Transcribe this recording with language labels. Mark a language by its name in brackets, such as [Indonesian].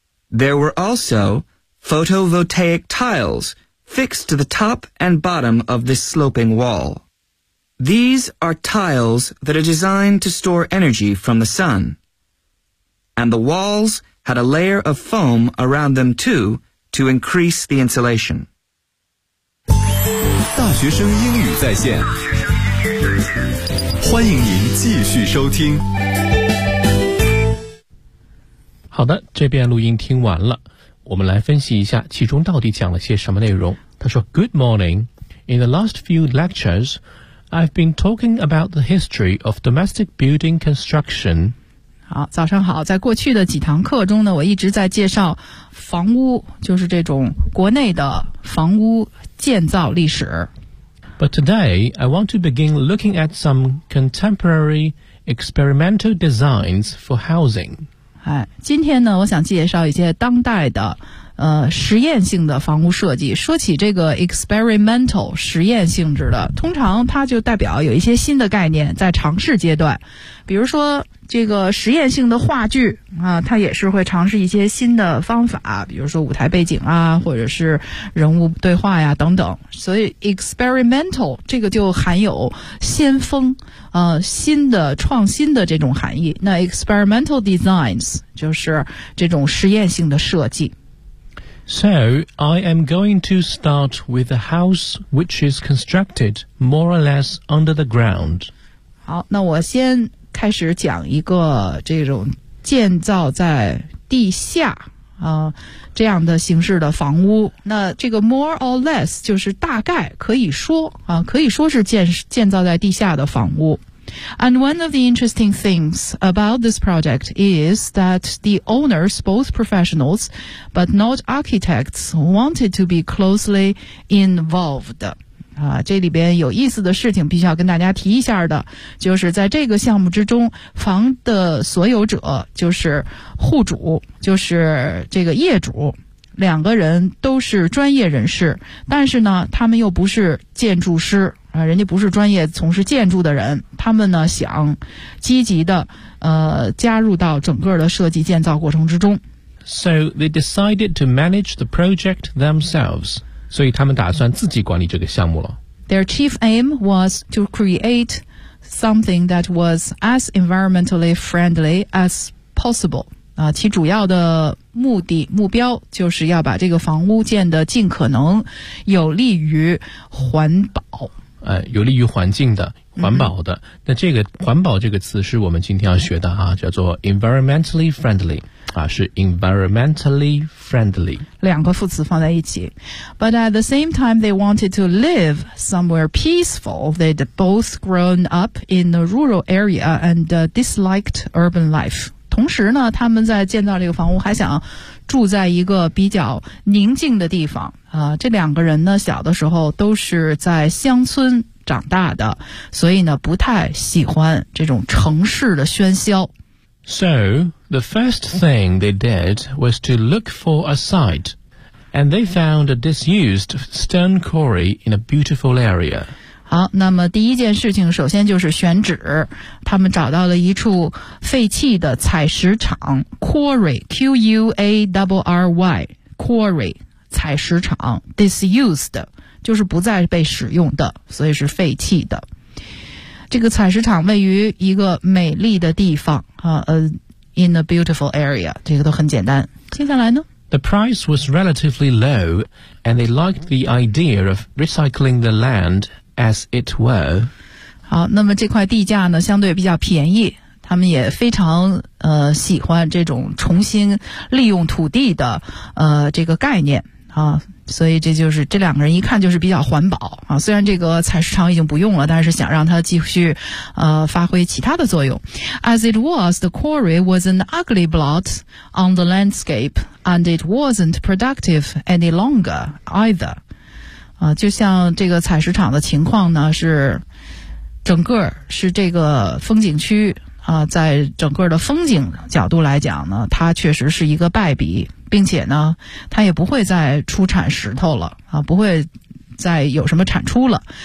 [English] There were also photovoltaic tiles fixed to the top and bottom of this sloping wall. These are tiles that are designed to store energy from the sun. And the walls had a layer of foam around them, too, to increase the insulation. [Chinese] 大学生英语在线，欢迎您继续收听。好的，这边录音听完了，我们来分析一下其中到底讲了些什么内容。他说 [English] Good morning. In the last few lectures,I've been talking about the history of domestic building construction. [Chinese] 好，早上好，在过去的几堂课中呢，我一直在介绍房屋，就是这种国内的房屋建造历史。 [English] But today, I want to begin looking at some contemporary experimental designs for housing. [Chinese] 哎，今天呢，我想介绍一些当代的实验性的房屋设计。说起这个 experimental 实验性质的，通常它就代表有一些新的概念在尝试阶段，比如说这个实验性的话剧啊，它也是会尝试一些新的方法，比如说舞台背景啊，或者是人物对话呀等等。所以 experimental 这个就含有先锋新的创新的这种含义。那 [English] experimental designs [Chinese] 就是这种实验性的设计。 [English] So, I am going to start with a house which is constructed more or less under the ground. [Chinese] 好，那我先开始讲一个这种建造在地下这样的形式的房屋。那这个 [English] more or less [Chinese] 就是大概可以说可以说是建造在地下的房屋。 [English] And one of the interesting things about this project is that the owners, both professionals but not architects, wanted to be closely involved. [Chinese] 这里边有意思的事情必须要跟大家提一下的，就是在这个项目之中，房的所有者，就是户主，就是这个业主，两个人都是专业人士，但是呢，他们又不是建筑师。人家不是专业从事建筑的人，他们呢想积极的加入到整个的设计建造过程之中。 [English] So they decided to manage the project themselves. [Chinese] 所以他们打算自己管理这个项目了。 [English] Their chief aim was to create something that was as environmentally friendly as possible. [Chinese] 其主要的目的目标就是要把这个房屋建得尽可能有利于环保。有利于环境的环保的那这个环保这个词是我们今天要学的叫做 [English] environmentally friendly, [Chinese] 是 environmentally friendly。两个副词放在一起。 [English] But at the same time, they wanted to live somewhere peaceful. They'd both grown up in a rural area and disliked urban life. [Chinese] 同时呢他们在建造这个房屋还想住在一个比较宁静的地方。这两个人呢小的时候都是在乡村长大的，所以呢不太喜欢这种城市的喧嚣。 [English] So, the first thing they did was to look for a site, and they found a disused stone quarry in a beautiful area. [Chinese] 好，那么第一件事情首先就是选址，他们找到了一处废弃的采石场 quarry, Q-U-A-R-R-Y, quarry. 采石场 disused 就是不再被使用的，所以是废弃的。这个采石场位于一个美丽的地方 [English] in a beautiful area, [Chinese] 这个都很简单。接下来呢 [English] The price was relatively low and they liked the idea of recycling the land as it were. [Chinese] 好，那么这块地价呢相对比较便宜，他们也非常喜欢这种重新利用土地的这个概念所以这就是这两个人一看就是比较环保虽然这个采石场已经不用了，但是想让它继续发挥其他的作用。 [English] As it was, the quarry was an ugly blot on the landscape, and it wasn't productive any longer either. [Chinese] 就像这个采石场的情况呢，是整个是这个风景区在整个的风景角度来讲呢，它确实是一个败笔，并且呢它也不会再出产石头了不会再有什么产出了。